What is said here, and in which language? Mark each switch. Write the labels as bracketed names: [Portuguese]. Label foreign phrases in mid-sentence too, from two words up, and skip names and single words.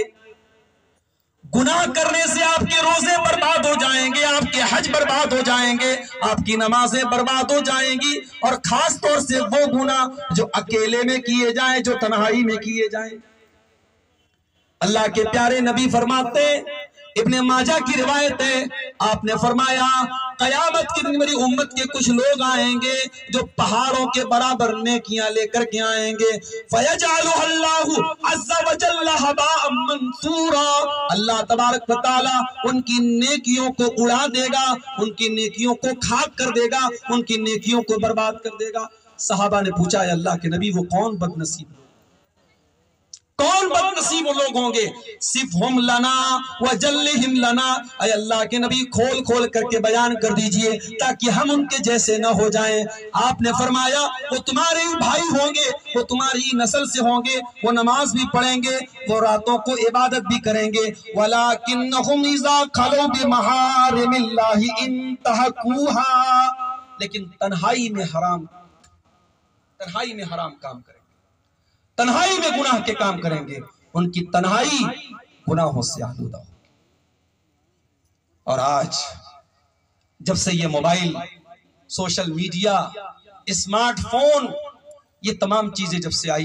[Hindi] गुनाह करने से आपके रोजे बर्बाद हो जाएंगे, आपके हज बर्बाद हो जाएंगे, आपकी नमाजें बर्बाद हो जाएंगी, और खास तौर से वो गुनाह जो अकेले में किए जाएं, जो तन्हाई में किए जाएं। अल्लाह के प्यारे नबी फरमाते, इब्ने माजा की रिवायत है, आपने फरमाया कयामत के दिन मेरी उम्मत के कुछ लोग आएंगे जो पहाड़ों के बराबर नेकियां लेकर के आएंगे। [Arabic] فيجعلها الله عز وجل هباء منثورا, الله تبارك وتعالى [Hindi] उनकी नेकियों को उड़ा देगा, उनकी नेकियों को खाक कर देगा, उनकी नेकियों को बर्बाद कर देगा। सहाबा ने पूछा, अल्लाह के नबी वो कौन बदनसीब, कौन बदनसीब वो लोग होंगे? [Arabic] صفهم لنا وجلهم لنا, [Hindi] अय अल्लाह के नबी खोल खोल करके बयान कर दीजिए ताकि हम उनके जैसे न हो जाएं। आपने फरमाया वो तुम्हारे भाई होंगे, वो तुम्हारी नस्ल से होंगे, वो नमाज भी पढ़ेंगे, वो रातों को इबादत भी करेंगे, [Arabic] ولكنهم إذا خلوا بمحارم الله انتهكوها, [Hindi] लेकिन तन्हाई में हराम काम करेंगे, तन्हाई में गुनाह के काम करेंगे, उनकी तन्हाई गुनाहों से आलूदा होगी। और आज जब से ये मोबाइल, [English] social media, [Hindi] स्मार्टफोन, ये तमाम चीजें जब से आई